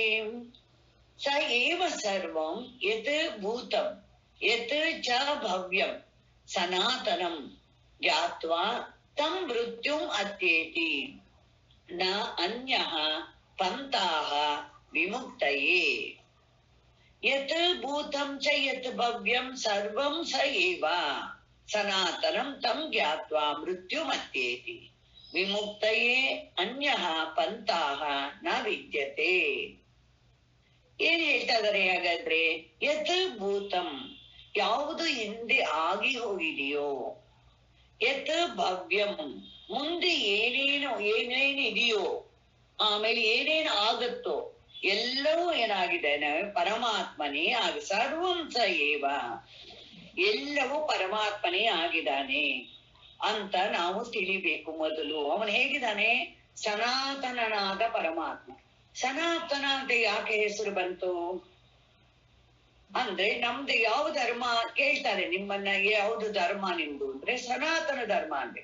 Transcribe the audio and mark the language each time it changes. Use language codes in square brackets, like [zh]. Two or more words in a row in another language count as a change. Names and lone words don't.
[sa] ಸ ಏವ ಸರ್ವಂ ಯತ್ ಭೂತಂ ಯತ್ ಚ ಭವ್ಯಂ ಸನಾತನಂ ಜ್ಞಾತ್ವಾ ತಂ ಮೃತ್ಯುಂ ಅತ್ಯೇತಿ ನ ಅನ್ಯಃ ಪಂಥಾಃ ವಿಮುಕ್ತಯೇ. ಯತ್ ಭೂತಂ ಚ ಯತ್ ಭವ್ಯಂ ಸರ್ವಂ ಸ ಏವ ಸನಾತನಂ ತಂ ಜ್ಞಾತ್ವಾ ಮೃತ್ಯುಂ ಅತ್ಯೇತಿ ವಿಮುಕ್ತಯೇ ಅನ್ಯಃ ಪಂಥಾಃ ನ ವಿದ್ಯತೆ. [kn] ಏನ್ ಹೇಳ್ತಾ ಇದಾರೆ ಹಾಗಾದ್ರೆ? [sa] ಯತ್ ಭೂತಂ, [kn] ಯಾವುದು ಹಿಂದೆ ಆಗಿ ಹೋಗಿದೆಯೋ, [sa] ಯತ್ ಭವ್ಯಂ, [kn] ಮುಂದೆ ಏನೇನಿದೆಯೋ, ಆಮೇಲೆ ಏನೇನು ಆಗುತ್ತೋ ಎಲ್ಲವೂ ಏನಾಗಿದೆ, ಪರಮಾತ್ಮನೇ [sa] ಸರ್ವಂ ಸ ಏವ, [kn] ಎಲ್ಲವೂ ಪರಮಾತ್ಮನೇ ಆಗಿದ್ದಾನೆ ಅಂತ ನಾವು ತಿಳಿಬೇಕು. ಮೊದಲು ಅವನು ಹೇಗಿದ್ದಾನೆ? ಸನಾತನನಾದ ಪರಮಾತ್ಮ. ಸನಾತನ ಅಂತ ಯಾಕೆ ಹೆಸರು ಬಂತು ಅಂದ್ರೆ, ನಮ್ದು ಯಾವ ಧರ್ಮ ಕೇಳ್ತಾರೆ, ನಿಮ್ಮನ್ನ ಯಾವ್ದು ಧರ್ಮ ನಿಮ್ದು ಅಂದ್ರೆ ಸನಾತನ ಧರ್ಮ ಅಂದ್ರೆ.